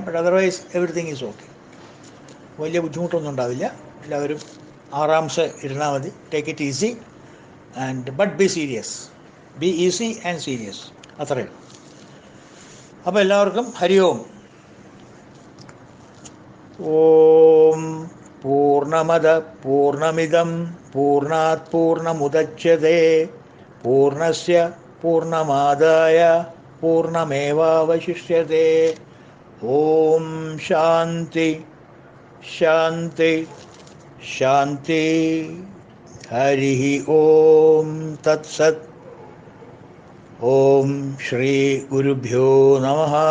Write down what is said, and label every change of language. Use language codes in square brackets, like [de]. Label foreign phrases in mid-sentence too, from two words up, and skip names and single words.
[en] But otherwise everything is okay. [ml] വലിയ ബുദ്ധിമുട്ടൊന്നും ഉണ്ടാവില്ല. എല്ലാവരും ആറാംസെ ഇരുന്നാൽ മതി. [en] Take it easy and but be serious. Be easy and serious, [ml] അത്രയേ ഉള്ളൂ. അപ്പോൾ എല്ലാവർക്കും ഹരി ഓം. [sa] ഓം പൂർണ്ണമദ പൂർണ്ണമിദം പൂർണ്ണാത് പൂർണ്ണമുദച്യതേ പൂർണ്ണസ്യ പൂർണ്ണമാദായ പൂർണ്ണമേവാവശിഷ്യതേ. ഓം ശാന്തി ശാന്തി ശാന്തി. ഹരി ഓം തത്സത്. ഓം ശ്രീ ഗുരുഭ്യോ നമഃ.